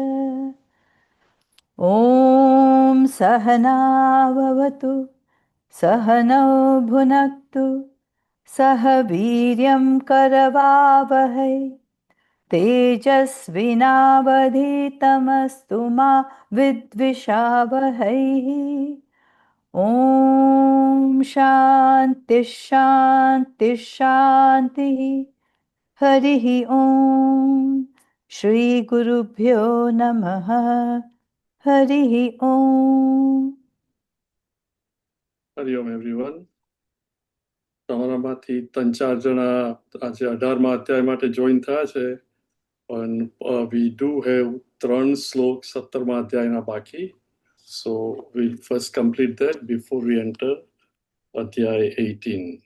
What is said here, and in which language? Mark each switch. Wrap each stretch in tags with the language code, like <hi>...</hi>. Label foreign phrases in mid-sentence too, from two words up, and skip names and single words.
<sa>ॐ सहना भवतु सहनौ भुनक्तु सह वीर्यं करवावहै तेजस्विनावधीतमस्तु मा विद्विषावहैः। ॐ शान्ति शान्ति शान्तिः। हरिः ॐ श्रीगुरुभ्यो नमः। हरिः ॐ।</sa> <gu>હરિઓમ એવરીવન. તમારામાંથી 3-4 જણા આજે 18મા અધ્યાય માટે જોઈન થયા છે, પણ</gu> <en>we do have</en> <gu>3 શ્લોક 17મા અધ્યાયના બાકી.</gu> <en>so we'll first complete that before we enter અધ્યાય 18.</en>